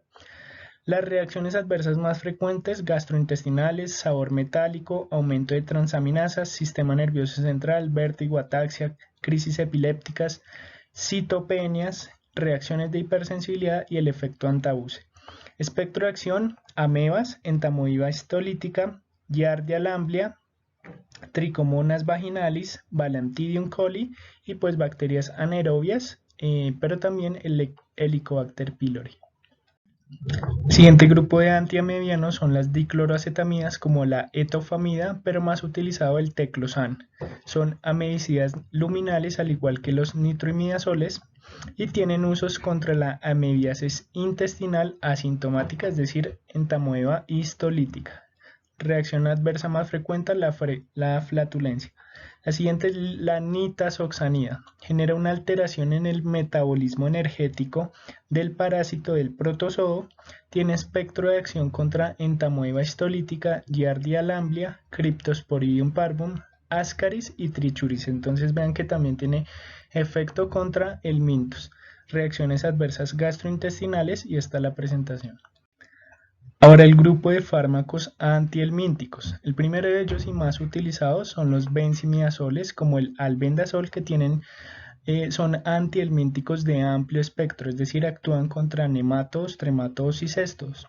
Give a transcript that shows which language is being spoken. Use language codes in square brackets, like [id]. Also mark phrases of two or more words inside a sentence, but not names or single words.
[es] Las reacciones adversas más frecuentes: gastrointestinales, sabor metálico, aumento de transaminasas, sistema nervioso central, vértigo, ataxia, crisis epilépticas, citopenias, reacciones de hipersensibilidad y el efecto antabuse. Espectro de acción: amebas, entamoeba histolítica, giardia lamblia, trichomonas vaginalis, Balantidium coli y pues bacterias anaerobias, pero también el Helicobacter pylori. Siguiente grupo de antiamibianos son las dicloroacetamidas como la etofamida, pero más utilizado el teclosan. Son amebicidas luminales al igual que los nitroimidazoles y tienen usos contra la amebiasis intestinal asintomática, es decir, entamoeba histolítica. Reacción adversa más frecuente: la flatulencia. La siguiente es la nitazoxanida. Genera una alteración en el metabolismo energético del parásito del protozoo. Tiene espectro de acción contra entamoeba histolítica, giardia lamblia, Cryptosporidium parvum, Ascaris y Trichuris. Entonces vean que también tiene efecto contra el Mintus. Reacciones adversas gastrointestinales, y está la presentación. Ahora el grupo de fármacos antihelmínticos. El primero de ellos y más utilizados son los benzimidazoles como el albendazol, que son antihelmínticos de amplio espectro, es decir, actúan contra nematodos, trematodos y cestos.